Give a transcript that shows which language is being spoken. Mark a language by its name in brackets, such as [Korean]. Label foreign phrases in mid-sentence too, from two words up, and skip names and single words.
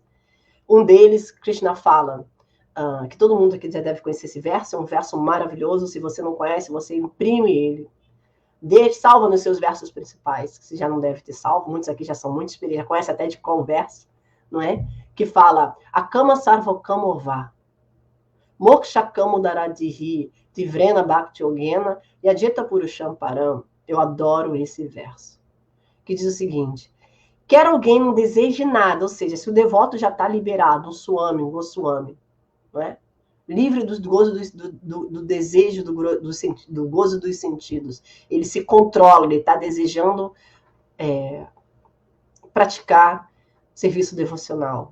[Portuguese] Um deles, Krishna fala, que todo mundo aqui já deve conhecer esse verso, é um verso maravilhoso. Se você não conhece, você imprime ele. Salva nos seus versos principais, que você já não deve ter salvo. Muitos aqui já são muito experientes, já conhecem até de qual verso, não é? Que fala, [Sanskrit] Akama Sarvokama Orvá, Mokshakamo Daradhihi, Tivrena Bhakti Yogena e Adita Purusham Param. [Portuguese] Eu adoro esse verso. Que diz o seguinte, quer alguém não deseje nada, ou seja, se o devoto já está liberado, um suami, um goswami, não é? Livre do gozo do desejo, do gozo dos sentidos. Ele se controla, ele está desejando praticar serviço devocional.